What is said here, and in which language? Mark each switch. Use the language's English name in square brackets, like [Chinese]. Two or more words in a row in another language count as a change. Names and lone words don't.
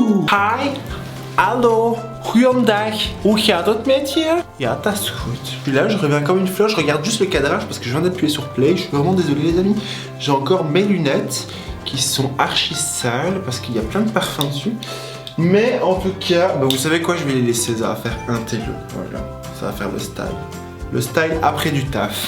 [Dutch] Hi, hallo, goeiedag, hoe gaat het met je? Ja, dat is goed. [French] Puis là, je reviens comme une fleur, je regarde juste le cadrage parce que je viens d'appuyer sur play. Je suis vraiment désolé les amis. J'ai encore mes lunettes qui sont archi sales parce qu'il y a plein de parfums dessus. Mais en tout cas, bah, vous savez quoi, je vais les laisser, ça va faire un télo. Voilà, ça va faire le style. Le style après du taf.